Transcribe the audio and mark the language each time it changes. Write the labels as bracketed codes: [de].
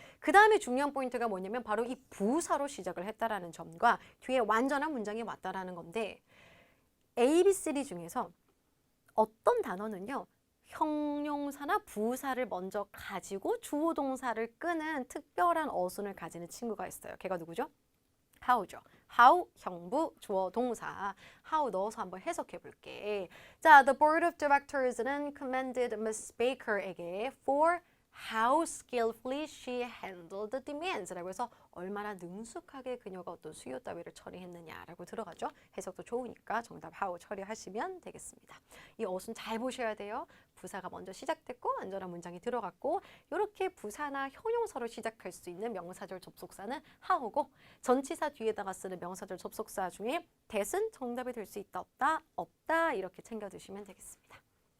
[ko] 그 다음에 중요한 포인트가 뭐냐면 바로 이 부사로 시작을 했다라는 점과 뒤에 완전한 문장이 왔다라는 건데 ABCD 중에서 어떤 단어는요. 형용사나 부사를 먼저 가지고 주어 동사를 끄는 특별한 어순을 가지는 친구가 있어요. 걔가 누구죠? how죠. how 형부 주어 동사 how 넣어서 한번 해석해 볼게. 자, [en] the board of directors [ko] 는 [en] commended Miss Baker [ko] 에게 [en] for how skillfully she handled the demands [ko] 라고 해서 얼마나 능숙하게 그녀가 어떤 수요 따위를 처리했느냐라고 들어가죠. 해석도 좋으니까 정답 how 처리하시면 되겠습니다. 이 어순 잘 보셔야 돼요. 부사가 먼저 시작됐고 완전한 문장이 들어갔고 이렇게 부사나 형용사로 시작할 수 있는 명사절 접속사는 how고 전치사 뒤에다가 쓰는 명사절 접속사 중에 that은 정답이 될 수 있다 없다 없다 이렇게 챙겨 두시면 되겠습니다.